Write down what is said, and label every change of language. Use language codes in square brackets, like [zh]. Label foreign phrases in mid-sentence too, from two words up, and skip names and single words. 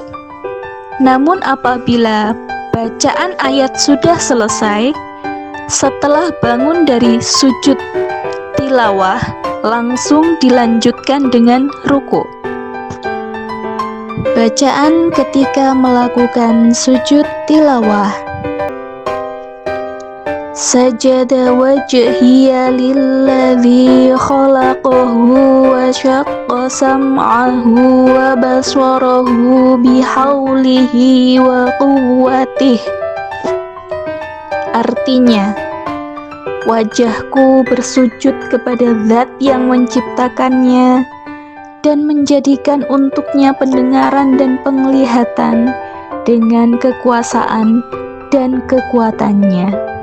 [id] Namun apabila bacaan ayat sudah selesai, setelah bangun dari sujud tilawah, langsung dilanjutkan dengan ruku. Bacaan ketika melakukan sujud tilawah. [ar] سجد وجهي للذي خلقه وشق سمعه وبصره بحوله وقوته. [id] Artinya, wajahku bersujud kepada Zat yang menciptakannya dan menjadikan untuknya pendengaran dan penglihatan dengan kekuasaan dan kekuatannya.